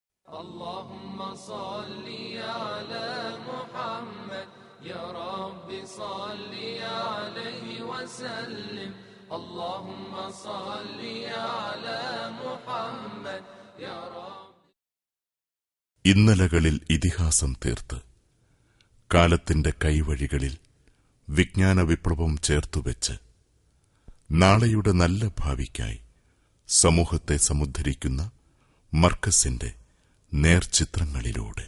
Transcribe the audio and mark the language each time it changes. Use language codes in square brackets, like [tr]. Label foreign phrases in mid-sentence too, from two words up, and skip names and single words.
[ar] اللهم صل على محمد يا رب صل عليه وسلم اللهم صل على محمد يا رب. [ml] ഇന്നലകളിൽ ഇതിഹാസം തീർത്ത് കാലത്തിന്റെ കൈവഴികളിൽ വിജ്ഞാന വിപ്ലവം ചേർത്തുവെച്ച് നാളെയുടെ നല്ല ഭാവിക്കായി സമൂഹത്തെ സമുദ്ധരിക്കുന്ന മർക്കസിന്റെ നേർചിത്രങ്ങളിലൂടെ.